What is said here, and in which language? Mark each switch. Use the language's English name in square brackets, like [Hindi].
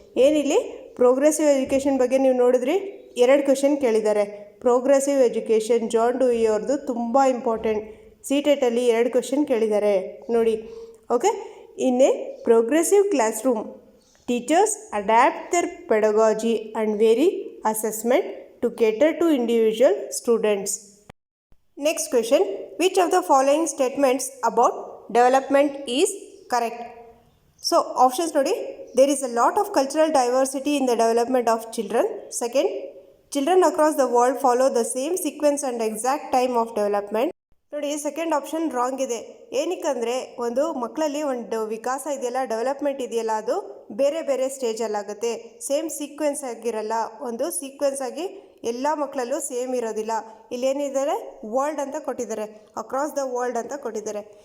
[Kannada] ಏನಿಲ್ಲಿ progressive education ಬಗ್ಗೆ ನೀವು ನೋಡಿದ್ರಿ, 2 ಕ್ವೆಶನ್ ಕೇಳಿದ್ದಾರೆ. ಪ್ರೋಗ್ರೆಸಿವ್ ಎಜುಕೇಷನ್ ಜಾನ್ ಡೂಯಿ ಅವ್ರದ್ದು ತುಂಬ ಇಂಪಾರ್ಟೆಂಟ್. CTET-ಅಲ್ಲಿ 2 ಕ್ವೆಶನ್ ಕೇಳಿದ್ದಾರೆ ನೋಡಿ. ಓಕೆ, ಇನ್ನೇ progressive class room [English] Teachers adapt their pedagogy and vary assessment to cater to individual students. Next question, which of the following statements about development is correct? So options nodi, there is a lot of cultural diversity in the development of children. Second, children across the world follow the same sequence and exact time of development. [Kannada] ನೋಡಿ second option wrong ಇದೆ. ಏನಕ್ಕಂದರೆ ಒಂದು ಮಕ್ಕಳಲ್ಲಿ ಒಂದು ವಿಕಾಸ ಇದೆಯಲ್ಲ, development ಇದೆಯಲ್ಲ, ಅದು ಬೇರೆ ಬೇರೆ ಸ್ಟೇಜಲ್ಲಾಗುತ್ತೆ. ಸೇಮ್ ಸೀಕ್ವೆನ್ಸ್ ಆಗಿರಲ್ಲ, ಒಂದು ಸೀಕ್ವೆನ್ಸ್ ಆಗಿ ಎಲ್ಲ ಮಕ್ಕಳಲ್ಲೂ ಸೇಮ್ ಇರೋದಿಲ್ಲ. ಇಲ್ಲೇನಿದ್ದಾರೆ, ವರ್ಲ್ಡ್ ಅಂತ ಕೊಟ್ಟಿದ್ದಾರೆ, ಅಕ್ರಾಸ್ ದ ವರ್ಲ್ಡ್ ಅಂತ ಕೊಟ್ಟಿದ್ದಾರೆ.